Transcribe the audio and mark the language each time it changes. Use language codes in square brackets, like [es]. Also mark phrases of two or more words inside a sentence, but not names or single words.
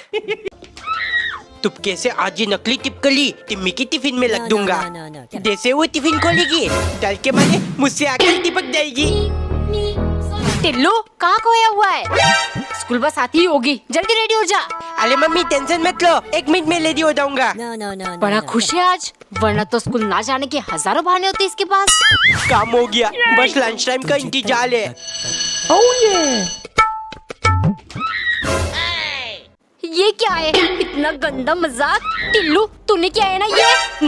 [hi] तुपके से आज ये नकली टिपकली टिम्मी की टिफिन में लग दूंगा। [en] No. [hi] जैसे वो टिफिन खोलेगी डल के मारे मुझसे आकर टिपक जाएगी। टिल्लू कहाँ खोया हुआ है? [en] school bus [hi] आती ही होगी, जल्दी रेडी हो जा। अरे मम्मी टेंशन मत लो, 1 मिनट में रेडी हो जाऊंगा। [en] No, no, no, no. [hi] बड़ा [en] no. [hi] खुश है आज, वरना तो स्कूल ना जाने के हजारों बहाने होते इसके पास। काम हो गया, बस [en] lunch time [hi] का इंतजार है। ये क्या है, इतना गंदा मजाक। टिल्लू तूने क्या है ना ये?